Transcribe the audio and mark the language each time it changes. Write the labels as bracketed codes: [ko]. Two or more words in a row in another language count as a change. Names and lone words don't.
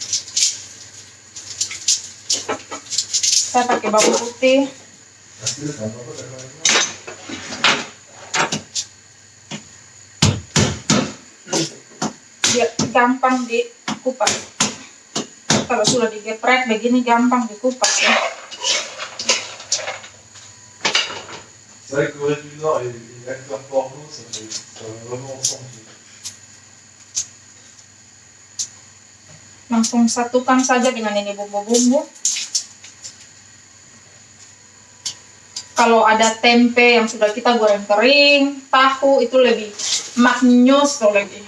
[id] Saya pakai bawang putih. Biar gampang dikupas. Kalau sudah digeprek begini gampang dikupas ya. [fr] C'est vrai que Corée du Nord et l'acteur porno, ça va vraiment ensemble. [id] Langsung satukan saja dengan ini bumbu-bumbu. Kalau ada tempe yang sudah kita goreng kering, tahu itu lebih maknyus lagi.